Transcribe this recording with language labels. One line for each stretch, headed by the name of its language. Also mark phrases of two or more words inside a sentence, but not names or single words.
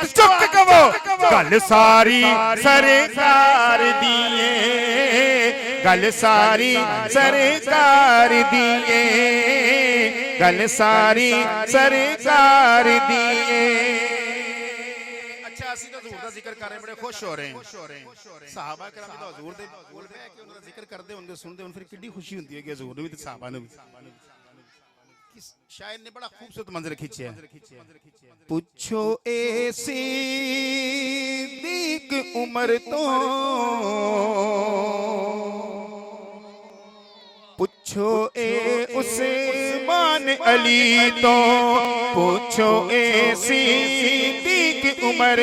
Punjabi: ਚੁੱਕ ਕਹੋ ਗੱਲ ਸਾਰੀ ਸਰਕਾਰ ਦੀਏ ਗੱਲ ਸਾਰੀ ਸਰਕਾਰ ਦੀਏ ਗੱਲ ਸਾਰੀ ਸਰਕਾਰ ਦੀਏ ਅੱਛਾ ਅਸੀਂ ਤਾਂ ਹਜ਼ੂਰ ਦਾ ਜ਼ਿਕਰ ਕਰ ਰਹੇ ਬੜੇ ਖੁਸ਼ ਹੋ ਰਹੇ ਹਾਂ ਸਹਾਬਾ ਕਰਮ ਦਾ ਹਜ਼ੂਰ ਦੇ ਕੋਲ ਬਹਿ ਕੇ ਉਹਨਾਂ ਦਾ ਜ਼ਿਕਰ ਕਰਦੇ ਹੁੰਦੇ ਸੁਣਦੇ ਹੁਣ ਫਿਰ ਕਿੰਨੀ ਖੁਸ਼ੀ ਹੁੰਦੀ ਹੈ ਕਿ ਹਜ਼ੂਰ ਨੂੰ ਵੀ ਤੇ ਸਹਾਬਾ ਨੂੰ ਵੀ
Urdu: شاعر نے بڑا خوبصورت منظر کھینچا
Punjabi: ਪੁੱਛੋ ਏ ਸਿੱਦੀਕ ਉਮਰ ਤੋ ਪੁੱਛੋ ਏ ਉਸਮਾਨ ਅਲੀ ਤੋ ਪੁੱਛੋ ਏ ਸਿੱਦੀਕ ਉਮਰ